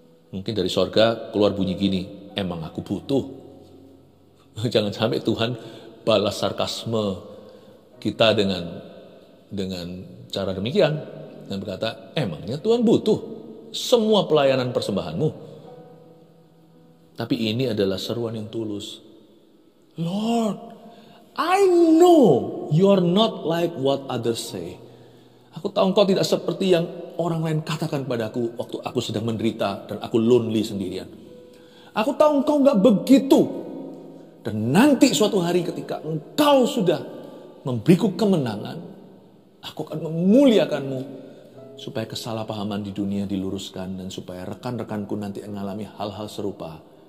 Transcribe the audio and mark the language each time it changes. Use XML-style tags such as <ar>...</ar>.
<id>Mungkin dari surga keluar bunyi gini, emang aku butuh. Jangan sampai Tuhan balas sarkasme kita dengan cara demikian dan berkata, emangnya Tuhan butuh semua pelayanan persembahanmu? Tapi ini adalah seruan yang tulus.</id> <en>Lord, I know you're not like what others say.</en> <id>Aku tahu engkau tidak seperti yang orang lain katakan padaku waktu aku sedang menderita dan aku lonely sendirian. Aku tahu engkau gak begitu. Dan nanti suatu hari ketika engkau sudah memberiku kemenangan, aku akan memuliakanmu supaya kesalahpahaman di dunia diluruskan dan supaya rekan-rekanku nanti mengalami hal-hal serupa.</id>